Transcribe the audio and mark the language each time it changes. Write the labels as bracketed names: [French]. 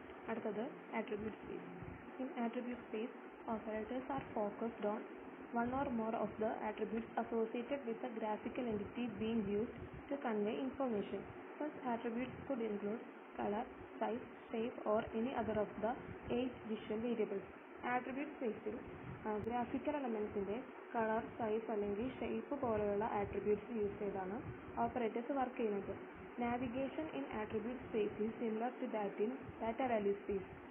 [Malayalam] അടുത്തത് [English] attribute space. In attribute space, operators are focused on one or more of the attributes associated with the graphical entity being used to convey information. Such attributes could include color, size, shape, or any other of the 8 visual variables. [Malayalam] Attribute spaceൽ graphical എലമെൻസിൻ്റെ colour, size അല്ലെങ്കിൽ shape പോലെയുള്ള attributes use ചെയ്താണ് operators work ചെയ്യുന്നത്. [English] Navigation in attribute space is similar to that in data value space.